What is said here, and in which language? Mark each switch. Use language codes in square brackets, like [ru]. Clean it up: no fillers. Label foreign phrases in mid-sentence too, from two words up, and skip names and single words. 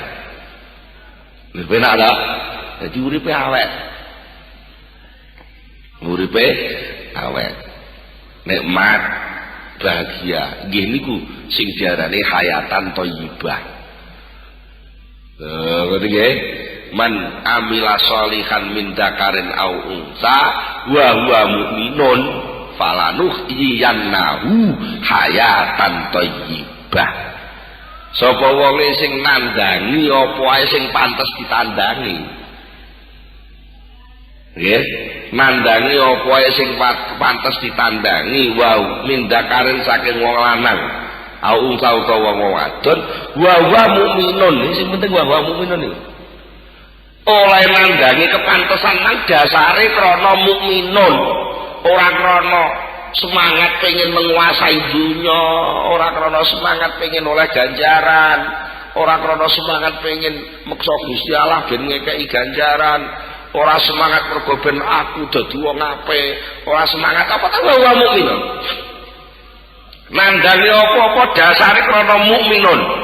[jv] Lha penak ta? Dadi uripe awet. Uripe awet. Nikmat bahagia. Nggih niku sing diarani [ar] حياة طيبة. [jv] Ngerti nggih? [ar] من عمل صالحا من ذكر أو أنثى وهو مؤمن فلنحيينه حياة طيبة. [jv] Sapa wonge sing nandhangi apa ae sing pantes ditandangi. Nggih, nandhangi apa ae sing pantes ditandangi [ar] ومن ذكر [jv] saking wong lanang [ar] أو أنثى [jv] utawa wong wadon [ar] وهو مؤمن. [jv] Sing penting [ar] وهو مؤمن [jv] iki. Oleh nandhangi kepantesan nang dasare krana mukminun, ora krana semangat pengen [id] menguasai dunia, [jv] ora krana semangat pengen oleh ganjaran, ora krana semangat pengen meksa Gusti Allah ben ngekeki ganjaran, ora semangat mergo ben aku dadi wong apik, ora semangat apa ta [ar] ومؤمنون. [jv] Nandhangi apa-apa dasare krana mukminun.